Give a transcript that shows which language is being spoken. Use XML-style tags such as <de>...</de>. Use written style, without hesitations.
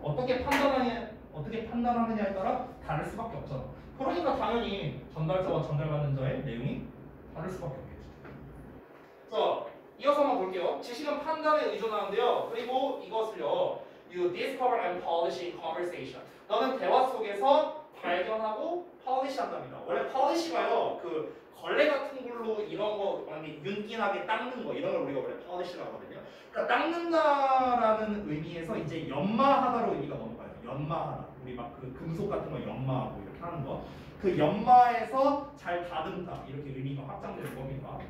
<ko>어떻게 판단하느냐에 따라 다를 수밖에 없잖아. 그러니까 당연히 전달자와 전달받는 자의 내용이 다를 수밖에 없겠죠. 자, 이어서 한번 볼게요. 지식은 판단에 의존하는데요. 그리고 이것을요,</ko> <en>you discover and polish in conversation.</en> <ko>너는 대화 속에서 발견하고 polish 한답니다. 원래 polish가요, 그 걸레 같은 걸로 이런 거 윤기나게 닦는 거 이런 걸 우리가 원래 polish라고 하거든요. 그러니까 닦는다라는 의미에서 이제 연마하다로 의미가 넘어가요. 연마하다. 우리 막 그 금속 같은 거 연마하고 이렇게 하는 거. 그 연마에서 잘 다듬다 이렇게 의미가 확장되는 겁니다.</ko>